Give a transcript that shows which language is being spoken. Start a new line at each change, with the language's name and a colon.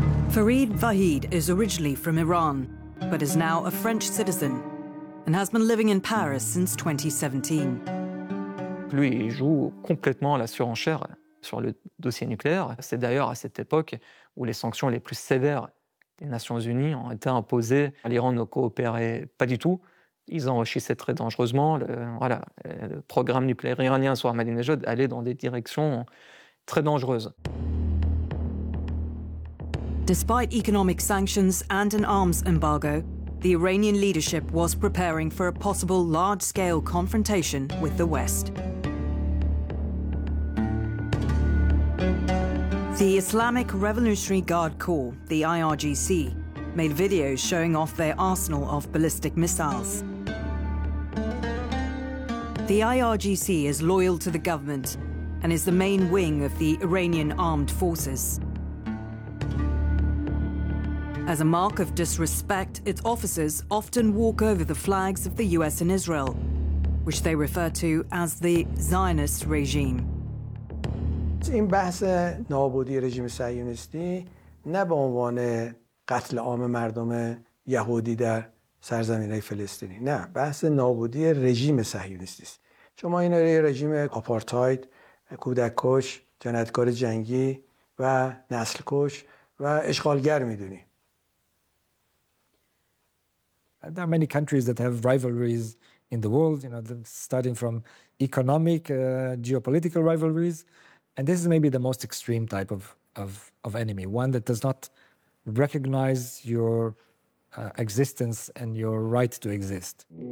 English: Farid Vahid is originally from Iran, but is now a French citizen and has been living in Paris since 2017.
French: Lui, il joue complètement la surenchère sur le dossier nucléaire. C'est d'ailleurs à cette époque où les sanctions les plus sévères des Nations Unies ont été imposées. L'Iran ne coopérait pas du tout. Ils enrichissaient très dangereusement. Le programme nucléaire iranien sur Ahmadinejad allait dans des directions très dangereuses.
English: Despite economic sanctions and an arms embargo, the Iranian leadership was preparing for a possible large-scale confrontation with the West. The Islamic Revolutionary Guard Corps, the IRGC, made videos showing off their arsenal of ballistic missiles. The IRGC is loyal to the government and is the main wing of the Iranian armed forces. As a mark of disrespect, its officers often walk over the flags of the US and Israel, which they refer to as the Zionist regime.
Persian: این بحث نابودی رژیم صهیونیستی نه به عنوان قتل عام مردم یهودی در سرزمین فلسطینی نه بحث نابودی رژیم صهیونیستی است شما این رژیم آپارتاید کودک‌کش جنایتکار جنگی و نسل‌کش و اشغالگر می‌دونی
English: There are many countries that have rivalries in the world, you know, starting from economic, geopolitical rivalries. And this is maybe the most extreme type of enemy, one that does not recognize your existence and your right to exist.